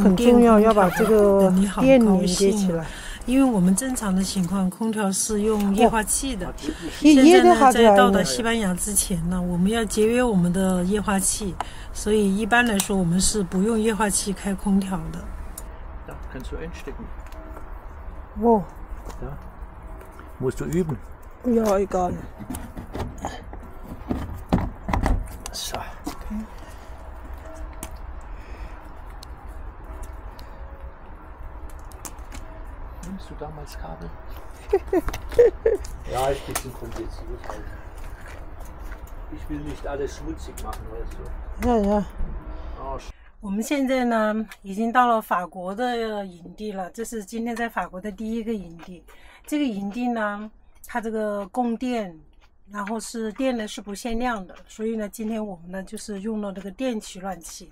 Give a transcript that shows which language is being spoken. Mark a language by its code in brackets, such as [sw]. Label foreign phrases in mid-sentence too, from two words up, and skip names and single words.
[zh] 很重要，要把这个电连接起来。因为我们正常的情况，空调是用液化气的。现在呢，在到达西班牙之前呢，我们要节约我们的液化气，所以一般来说，我们是不用液化气开空调的。 [de] Kannst du einstecken? Wo? Ja. Musst du üben. Ja, egal. So. Okay. Nimmst du damals Kabel? Ja, ist ein bisschen kompliziert halt. Ich will nicht alles schmutzig machen, weißt du? Ja. [zh] 我们现在呢，已经到了法国的营地了。这是今天在法国的第一个营地。这个营地呢，它这个供电，然后是电呢是不限量的，所以呢，今天我们呢就是用了这个电取暖器。